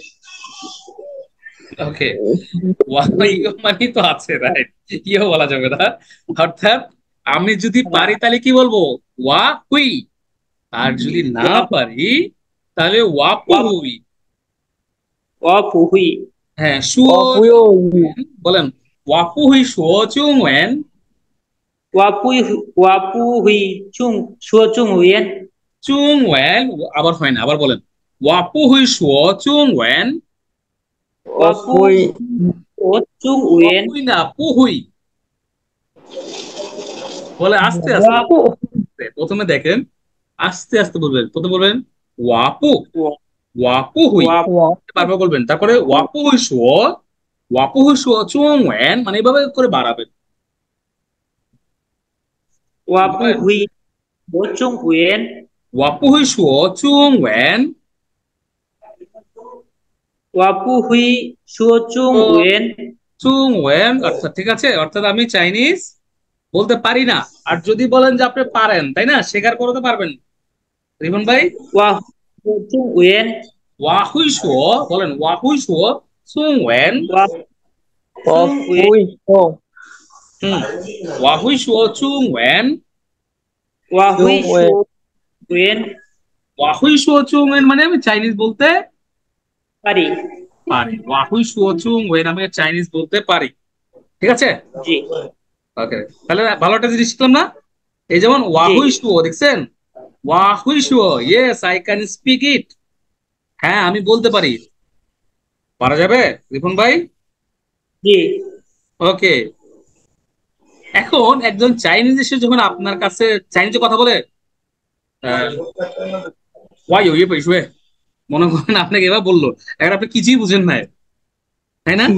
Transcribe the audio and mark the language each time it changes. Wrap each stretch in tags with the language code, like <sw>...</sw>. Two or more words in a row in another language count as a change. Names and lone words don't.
<bn>ওকে, ইয়ো মানে তো আছে, রাইট, ইয়ো বলা যাবে না। অর্থাৎ আমি যদি পারি তাহলে কি বলবো?</bn> <zh>我会,</zh> <bn>আর যদি না পারি তাহলে</bn> <zh>我不会. 我不会，</zh> <bn>হ্যাঁ শুয়ো</bn> <zh>অপুয়</zh> <bn>বলেন</bn> <zh>我不会说中文. 我不会，我不会说中文，中文 আবার হয় না, আবার বলেন 我不会说中文. 我不 অপুই 说中文，</zh> <bn>হুই না পুহুই বলে আস্তে আস্তে।</bn> <zh>我</zh> <bn>প্রথমে দেখেন আস্তে আস্তে বলবেন, প্রথমে বলবেন ওয়াপু,</bn> <zh>我我不会</zh> <bn>বারবার বলবেন, তারপরে</bn> <zh>我不会说, 我不会说中文,</zh> <bn>মানে এইভাবে করে বাড়াবেন।</bn> <zh>我不会说中文，我不会说中文我不会说中文，中文</zh> <bn>অর্থাৎ ঠিক আছে, অর্থাৎ আমি চাইনিজ বলতে পারি না। আর যদি বলেন যে আপনি পারেন, তাই না, স্বীকার করতে পারবেন রিপন ভাই।</bn> <zh>我说中文，我会说</zh> <bn>বলেন</bn> <zh>我会说中文. 我中文， অপুই হুম, 我会说中文. 我会说中文，我会说中文</zh> <bn>মানে আমি চাইনিজ বলতে পারি, পারি।</bn> <zh>我会说中文</zh> <bn>আমি চাইনিজ বলতে পারি। ঠিক আছে, জি ওকে। তাহলে ভালো একটা জিনিস শিখলাম না, এই যেমন জি</bn> <zh>我会说</zh> <en>দেখছেন,</en> <zh>我会说</zh> <en>Yes I can speak it,</en> <bn>হ্যাঁ আমি বলতে পারি। পারা যাবে রিপন ভাই? জি ওকে। এখন একজন চাইনিজ এসে যখন আপনার কাছে চাইনিজে কথা বলে, ওয়াই ইয়ে পেশুয়ে, মনে করেন আপনাকে এবার বললো, এখন আপনি কিছুই বুঝেন না, তাই না?</bn>